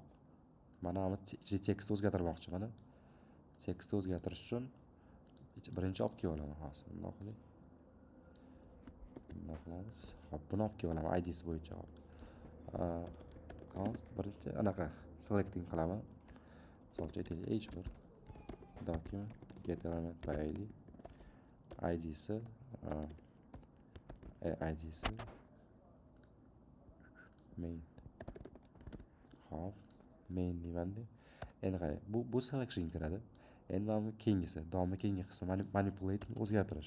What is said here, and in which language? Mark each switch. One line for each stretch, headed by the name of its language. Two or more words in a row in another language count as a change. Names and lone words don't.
Uzbek: Mana bu ichida tekstni o'zgartirmoqchi mana. Tekstni o'zgartirish uchun birinchi olib kelib olaman hozir. Bunday qilib. Bunday qilamiz. Xo'p, buni olib kelib olaman ID'si bo'yicha. Const birinchi anaqa selecting qilaman. Misol uchun
English: h1 document get element by id
Uzbek: id'si id'si
English: main.
Uzbek: Xo'p, main deyman-da. Endi qara, bu selection kiradi. Endi mana keyingisi, domni keyingi qismi manipulating o'zgartirish.